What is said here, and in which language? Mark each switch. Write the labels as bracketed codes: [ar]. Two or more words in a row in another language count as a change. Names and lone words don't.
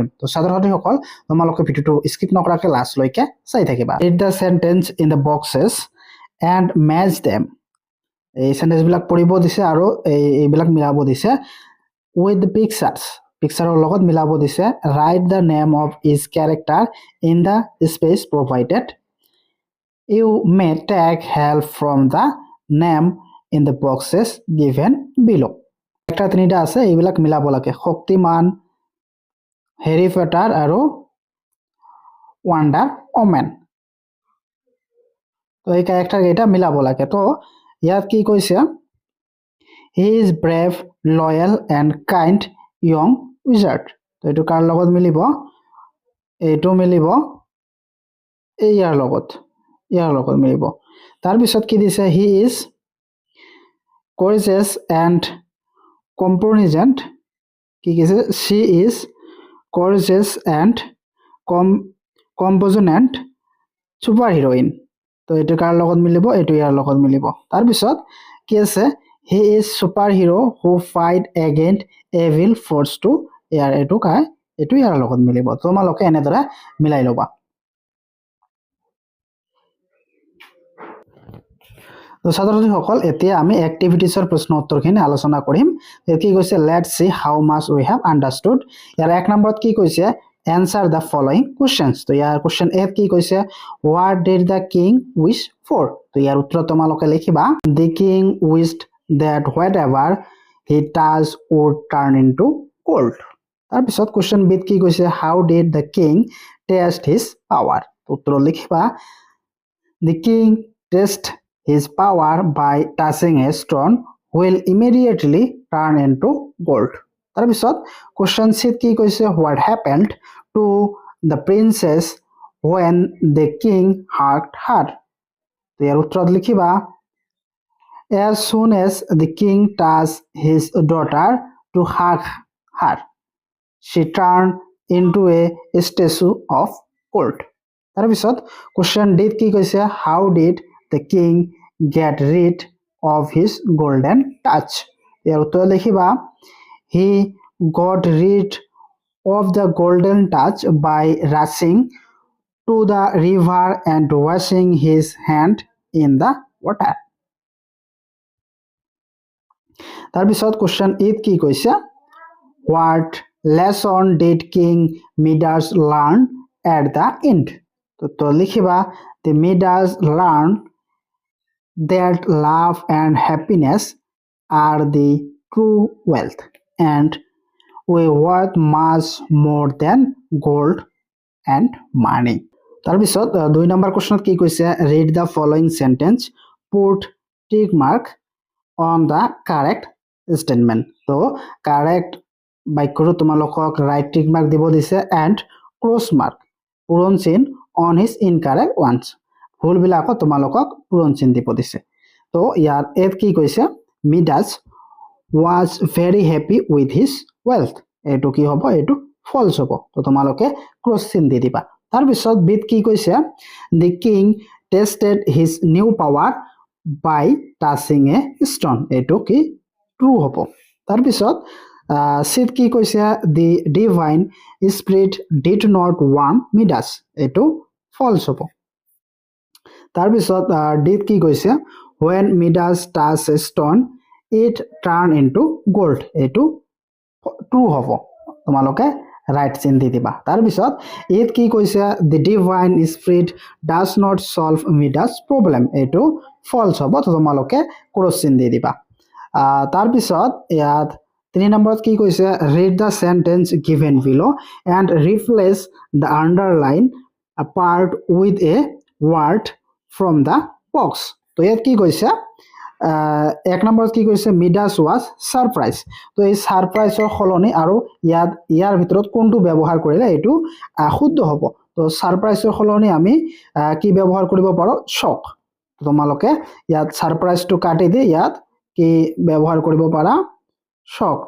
[as] তো ছাত্ৰ-ছাত্ৰীসকল, তোমালোকে ভিডিঅ'টো স্কিপ নকৰাকৈ লাষ্টলৈকে চাই থাকিবা। [en] Read the sentence in the boxes and match them. [as] এই সেন্টেন্সবিলাক পঢ়িব দিছে আৰু এইবিলাক মিলাব দিছে [en] with pictures. [as] পিকচাৰৰ লগত মিলাব দিছে। [en] Write the name of each character in the space provided. You may take help from the name in the boxes given below. [as] একটা তিনিটা আছে, এইবিলাক মিলাব লাগে। শক্তিমান, হেৰি পটাৰ আৰু ৱাণ্ডাৰ ওমেন। তো এই কেৰেক্টাৰ কেইটা মিলাব লাগে। তো ইয়াত কি কৈছে, [en] he is brave loyal and kind young wizard. [as] তো এইটো কাৰ লগত মিলিব? এইটো মিলিব ইয়াৰ লগত মিলিব। তাৰপিছত কি দিছে, [en] he is courageous and compassionate. [as] কি কৈছে, [en] she is courageous and compassionate super heroine. [as] তো এইটো কাৰ লগত মিলিব? এইটো ইয়াৰ লগত মিলিব। তাৰপিছত কি আছে, [en] he is super hero who fight against evil force to [as] ইয়াৰ এইটো ইয়াৰ লগত মিলিব। তোমালোকে এনেদৰে মিলাই ল'বা। তো ছাত্ৰ-ছাত্ৰীসকল, এতিয়া আমি এক্টিভিটিছৰ প্ৰশ্ন উত্তৰখিনি আলোচনা কৰিম। [en] কি কৈছে, let's see how much we have understood. [as] ইয়াৰ 1 নম্বৰত কি কৈছে, [en] answer the following questions. [as] তো ইয়াৰ কুৱেশ্যন এ কি কৈছে, [en] what did the king wish for. [as] তো ইয়াৰ উত্তৰ তোমালোকে লিখিবা, [en] the king wished that whatever he touch would turn into gold. [as] তাৰপিছত কুৱেশ্যন বিত কি কৈছে, [en] how did the king test his power. [as] উত্তৰ লিখিবা, [en] the king test his power by touching a stone will immediately turn into gold. [as] তাৰপিছত question C কি কৈছে, [en] what happened to the princess when the king hugged her. [as] ইয়াৰ উত্তৰত লিখিবা, [en] as soon as the king touched his daughter to hug her, she turned into a statue of gold. [as] তাৰপিছত question D কি কৈছে, [en] how did the king get rid of his golden touch. [as] ইয়াৰ উত্তৰ লিখিবা, [en] he got rid of the golden touch by rushing to the river and washing his hand in the water. [as] তাৰপিছত question 8 কি কৈছে, [en] what lesson did King Midas learn at the end. [as] তো লিখিবা, [en] the Midas learned that love and happiness are the true wealth and we worth much more than gold and money. [as] তাৰপিছত 2 নম্বৰ কোৱেশ্যনত কি কৈছে, [en] read the following sentence, put tick mark on the correct statement. তো correct [as] বাক্যটো তোমালোকক [en] right tick mark [as] দিব দিছে [en] and cross mark [as] পূৰণ চিন [en] on his incorrect ones. [as] ভুলবিলাকত তোমালোকক পূৰণ চিন দিব দিছে। তো ইয়াৰ এত কি কৈছে, [en] মিডাছ was very happy with his wealth. [as] এইটো কি হ'ব, এইটো ফলছ হ'ব। তো তোমালোকে ক্ৰছ চিন দি দিবা। তাৰপিছত বিত কি কৈছে, [en] the king tested his new power by touching a stone. [as] এইটো কি ট্ৰু হ'ব। তাৰপিছত চিত কি কৈছে, [en] the divine spirit did not want Midas. [as] এইটো ফলছ হ'ব। তাৰপিছত ডিত কি কৈছে, [en] when Midas touched a stone it turned into gold. [as] এইটো ট্ৰু হ'ব। তোমালোকে ৰাইট চিন দি দিবা। তাৰপিছত ইত কি কৈছে, [en] the divine spirit does not solve Midas problem. [as] এইটো ফলছ হ'ব। তো তোমালোকে ক্ৰছ চিন দি দিবা। তাৰপিছত ইয়াত 3 নম্বৰত কি কৈছে, [en] read the sentence given below and replace the underline part with a word from the box. [as] তো ইয়াত কি কৈছে, 1 নম্বৰত কি কৈছে, [en] Midas was surprise. [as] তো এই ছাৰপ্ৰাইজৰ সলনি আৰু ইয়াৰ ভিতৰত কোনটো ব্যৱহাৰ কৰিলে এইটো শুদ্ধ হ'ব। তো ছাৰপ্ৰাইজৰ সলনি আমি কি ব্যৱহাৰ কৰিব পাৰোঁ, শ্বক। তোমালোকে ইয়াত ছাৰপ্ৰাইজটো কাটি দি ইয়াত কি ব্যৱহাৰ কৰিব পাৰা, শ্বকড।